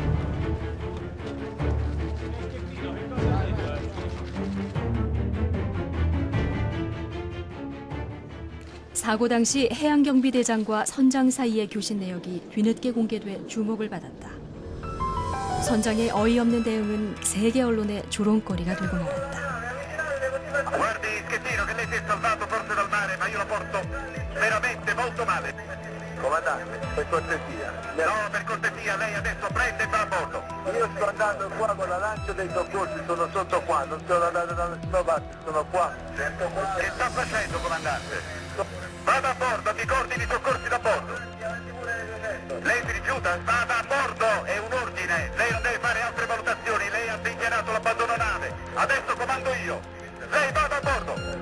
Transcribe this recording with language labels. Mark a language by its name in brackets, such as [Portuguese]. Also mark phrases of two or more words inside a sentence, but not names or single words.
[Korean] 사고 당시 해양경비대장과 선장 사이의 교신 내역이 뒤늦게 공개돼 주목을 받았다. 선장의 어이없는 대응은 세계 언론의 조롱거리가 되고 말았다. [Italian] Comandante, per cortesia. No, per cortesia, lei adesso prende e va a bordo. Io sto andando qua con la lancia dei soccorsi, sono sotto qua, non sto andando da nessuna parte, sono qua. Che sta facendo, comandante? Vada a bordo, mi coordini i soccorsi da bordo. Lei si rifiuta? Vada a bordo, è un ordine. Lei non deve fare altre valutazioni, lei ha dichiarato l'abbandono nave. Adesso comando io. Lei vada a bordo.